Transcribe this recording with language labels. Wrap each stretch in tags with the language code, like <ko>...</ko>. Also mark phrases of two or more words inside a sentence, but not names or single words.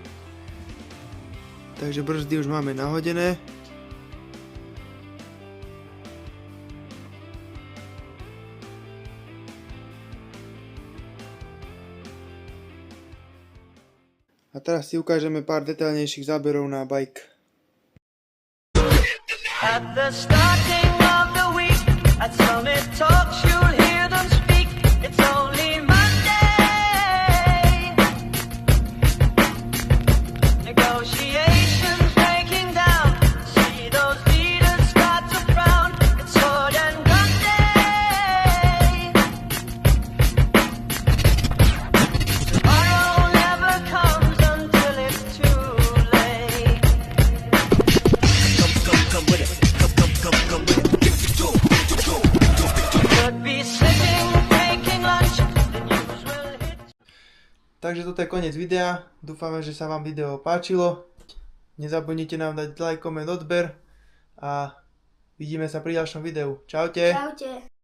<sk>Takže brzdy už máme nahodené. A teraz si ukážeme pár detailnejších záberov na bike.</sk> <en>At the starting of the week, at Summit Talks, you'll hear them speak. It's only Monday. Negotiations breaking down. See those leaders start to frown. It's sword and gun day. Tomorrow never comes until it's too late. Come with it. Come with it. Could be sitting, taking lunch. The news will hit.</en> <sk>Takže toto je koniec videa. Dúfame, že sa vám video páčilo. Nezabudnite nám dať like, koment, odber a Vidíme sa pri ďalšom videu. Čaute. Čaute.</sk>